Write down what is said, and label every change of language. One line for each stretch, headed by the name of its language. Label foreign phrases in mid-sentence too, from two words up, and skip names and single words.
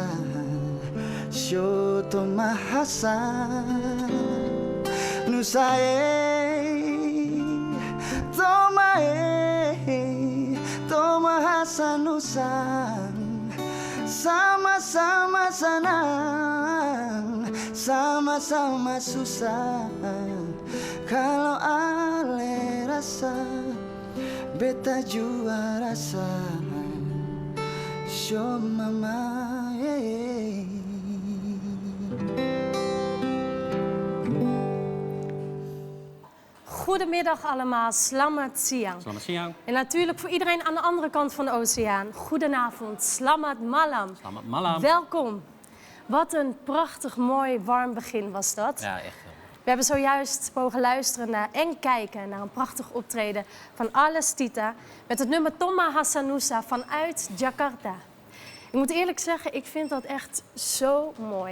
Ambonese Malay: Show Tomahasa Nusa, Tomahasa Nusa, sama-sama senang, sama-sama susah. Kalau ale rasa, beta jua rasa. Show mama.
Dutch: Goedemiddag allemaal,
Indonesian: selamat siang. Selamat siang.
Dutch: En natuurlijk voor iedereen aan de andere kant van de oceaan. Goedenavond,
Indonesian: selamat malam. Selamat malam.
Dutch: Welkom. Wat een prachtig, mooi, warm begin was dat. Ja, echt. We hebben zojuist mogen luisteren naar en kijken naar een prachtig optreden van Alles Tita met het nummer Tomahasa Nusa vanuit Jakarta. Ik moet eerlijk zeggen, ik vind dat echt zo mooi.